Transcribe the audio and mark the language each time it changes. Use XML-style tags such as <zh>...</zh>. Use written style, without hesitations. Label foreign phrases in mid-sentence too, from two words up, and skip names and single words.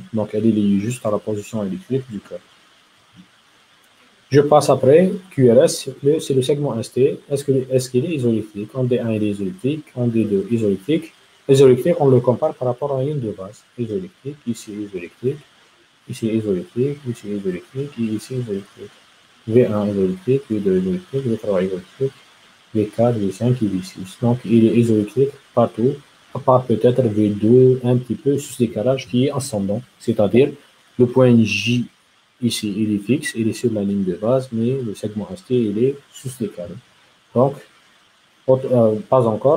<fr>Donc, elle est liée juste à la position électrique du cœur. Je passe après, QRS, c'est le segment ST. Est-ce qu'il est isoélectrique? En D1, il est isoélectrique. En D2, isoélectrique. Isoélectrique, on le compare par rapport à une de base. Isoélectrique, ici isoélectrique, ici isoélectrique, ici isoélectrique, et ici isoélectrique. V1 isoélectrique, V2 isoélectrique, V3 isoélectrique, V4, V5 et V6. Donc, il est isoélectrique partout, à part peut-être V2, un petit peu sous décalage qui est ascendant, c'est-à-dire le point J ici, il est fixe, il est sur la ligne de base, mais le segment ST, il est sous décalé. Donc, pas encore.</fr>